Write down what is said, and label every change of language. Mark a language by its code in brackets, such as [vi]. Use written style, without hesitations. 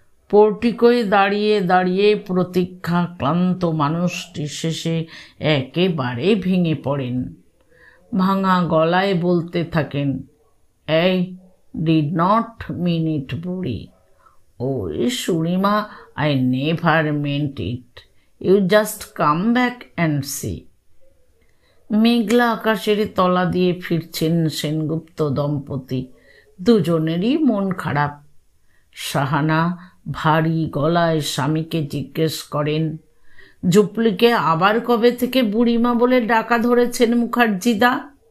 [bn] পোর্টিকোয় দাঁড়িয়ে দাঁড়িয়ে প্রতীক্ষা ক্লান্ত মানুষটি শেষে একেবারে ভেঙে পড়েন। ভাঙা গলায় বলতে থাকেন, এই ডিড নট মিন ইট বুড়ি। [en] Oh, Shurima, I never meant it. You just come back and see. [bn] মেঘলা আকাশের তলা দিয়ে ফিরছেন সেনগুপ্ত দম্পতি। দুজনেরই মন খারাপ। সাহানা ভারী গলায় স্বামীকে জিজ্ঞেস করেন, ঝুপলিকে আবার কবে থেকে বুড়িমা বলে ডাকা ধরেছেন মুখার্জিদা?